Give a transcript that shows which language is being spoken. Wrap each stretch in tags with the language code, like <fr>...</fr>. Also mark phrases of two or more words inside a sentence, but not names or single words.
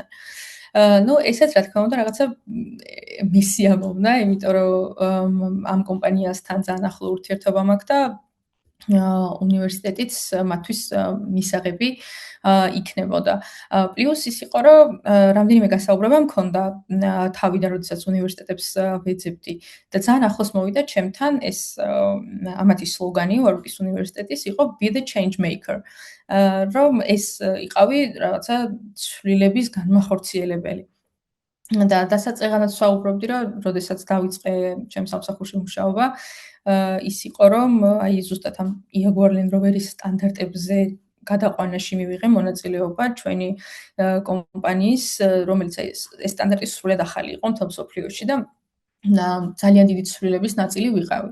<ka>ესეც რა თქმა უნდა რაღაცა მისია მომნა, იმიტომ რომ ამ კომპანიასთან ძალიან ახლო ურთიერთობა მაქვს და უნივერსიტეტიც მათთვის მისაღები იქნებოდა. პლუს ის იყო, რომ რამდენიმე გასაუბრება მქონდა თავიდან, როდესაც უნივერსიტეტებს ვეძებდი და ძალიან ახლოს მოვიდა ჩემთან ეს ამათი სლოგანი ვარ ვიკის უნივერსიტეტის იყო</ka> <en>be the change maker.</en> <ka>რომ ეს იყავი რაღაცა ცვლილების განმახორციელებელი. და დასაწყებად ვსაუბრობდი, რომ როდესაც დავიწყე ჩემს სამსახურში მუშაობა, ის იყო, რომ აი ზუსტად ამ Jaguar Land Rover-ის სტანდარტებზე გადაყვანაში მივიღე მონაწილეობა ჩვენი კომპანიის, რომელიც ეს სტანდარტი სრულად ახალი იყო მთელ მსოფლიოში და ძალიან დიდი ცვლილების ნაწილი ვიყავი.</ka>